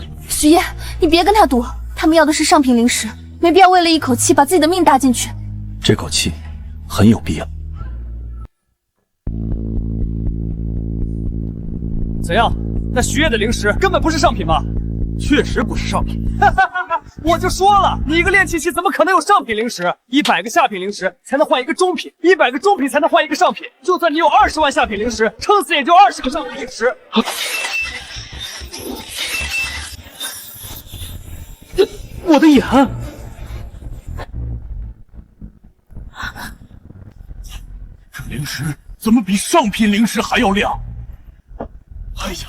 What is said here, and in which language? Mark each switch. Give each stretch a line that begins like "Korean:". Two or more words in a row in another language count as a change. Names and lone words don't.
Chinese: 徐烨，你別跟他賭，他們要的是上品靈石，沒必要為了一口氣把自己的命搭進去。這口氣很有必要。怎樣？那徐烨的靈石根本不是上品嗎？確實不是上品。我就說了，你一個煉氣期怎麼可能有上品靈石？100個下品靈石才能換一個中品，100個中品才能換一個上品。就算你有20萬下品靈石，撐死也就20個上品靈石。我的眼！这灵石怎麼比上品靈石還要亮？哎呀！